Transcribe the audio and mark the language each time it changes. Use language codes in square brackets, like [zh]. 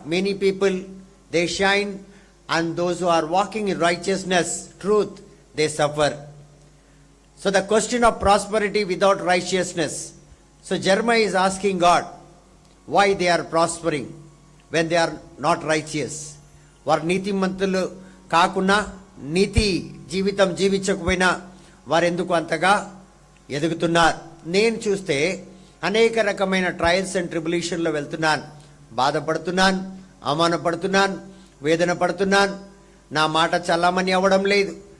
[en] Many people they shine and those who are walking in righteousness, truth, they suffer. So the question of prosperity without righteousness. So Jeremiah is asking God why they are prospering when they are not righteous. [te] వారు నీతిమంతులు కాకున్నా, నీతి జీవితం జీవించకపోయినా వారు ఎందుకు అంతగా ఎదుగుతున్నారు. నేను చూస్తే అనేక రకమైన ట్రయల్స్ అండ్ ట్రిబులేషన్లో వెళ్తున్నాను, బాధపడుతున్నాను, అవమానపడుతున్నాను, వేదన పడుతున్నాను, నా మాట చల్లామని అవ్వడం లేదు.